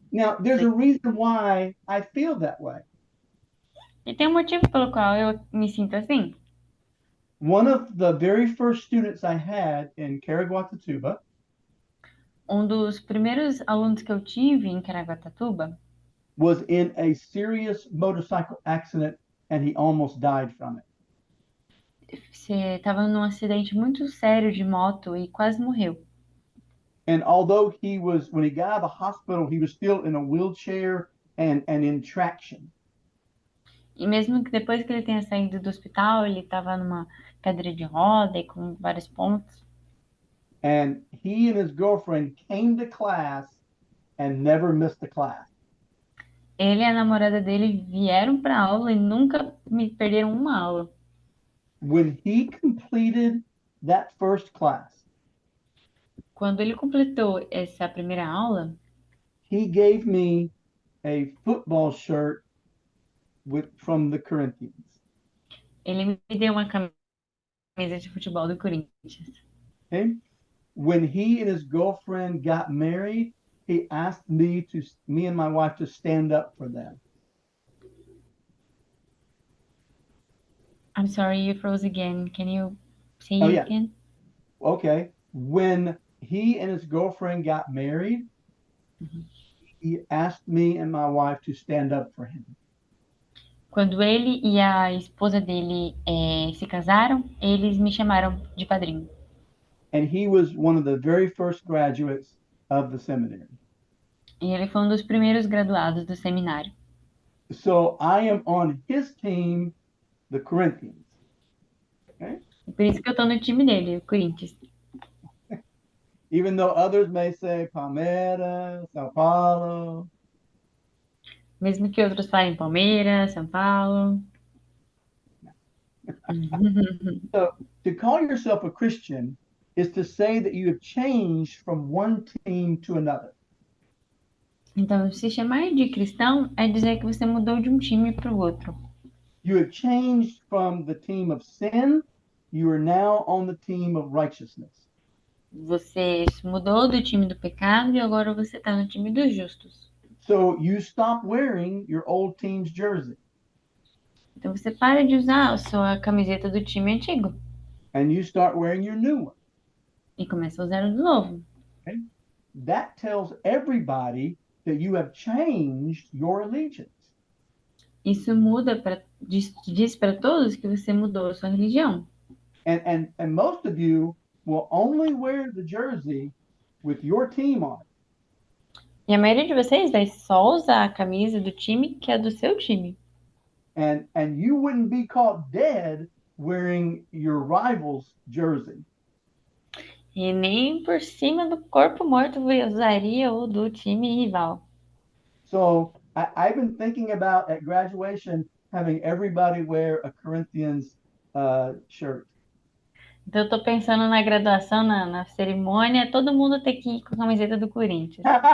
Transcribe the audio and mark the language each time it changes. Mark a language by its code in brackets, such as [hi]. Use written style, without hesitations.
[en] Now, there's a reason why I feel that way. [pt] E tem um motivo pelo qual eu me sinto assim. [en] One of the very first students I had in Caraguatatuba [pt] Um dos primeiros alunos que eu tive em Caraguatatuba [en] was in a serious motorcycle accident and he almost died from it. [pt] estava num acidente muito sério de moto e quase morreu. [en] And although when he got out of the hospital, he was still in a wheelchair and in traction. [pt] E mesmo que depois que ele tenha saído do hospital, ele estava numa cadeira de roda e com vários pontos. [en] And he and his girlfriend came to class and never missed a class. [pt] Ele e a namorada dele vieram para aula e nunca me perderam uma aula. [en] When he completed that first class, [pt] Quando ele completou essa primeira aula, [en] he gave me a football shirt from the Corinthians. [pt] ele me deu uma camisa de futebol do Corinthians. [en] Okay? When he and his girlfriend got married, he asked me and my wife to stand up for them. I'm sorry, you froze again. Can you say Oh, it yeah. again? Okay. When he and his girlfriend got married, he asked me and my wife to stand up for him. [pt] Quando ele e a esposa dele se casaram, eles me chamaram de padrinho. [en] And he was one of the very first graduates of the seminary. [pt] E ele foi um dos primeiros graduados do seminário. [en] So I am on his team, the Corinthians. Okay? [pt] Por isso que eu tô no time dele, o Corinthians. [en] Even though others may say Palmeiras, Sao Paulo. [pt] Mesmo que outros falem Palmeiras, São Paulo. [en] So to call yourself a Christian is to say that you have changed from one team to another. [pt] Então, se chamar de cristão é dizer que você mudou de um time para o outro. [en] You have changed from the team of sin. You are now on the team of righteousness. [pt] Você mudou do time do pecado e agora você está no time dos justos. [en] So you stop wearing your old team's jersey [pt] Então você para de usar a sua camiseta do time antigo [en] and you start wearing your new one. [pt] e começa a usar o do novo. [en] Okay? That tells everybody that you have changed your allegiance. [pt] Isso diz para todos que você mudou a sua religião. [en] And most of you will only wear the jersey with your team on it. [pt] E a maioria de vocês vai só usar a camisa do time que é do seu time. [en] And you wouldn't be caught dead wearing your rival's jersey. [pt] E nem por cima do corpo morto usaria o do time rival. [en] So I've been thinking about at graduation having everybody wear a Corinthians shirt. [pt] Então eu tô pensando na graduação, na cerimônia, todo mundo ter que ir com a camiseta do Corinthians.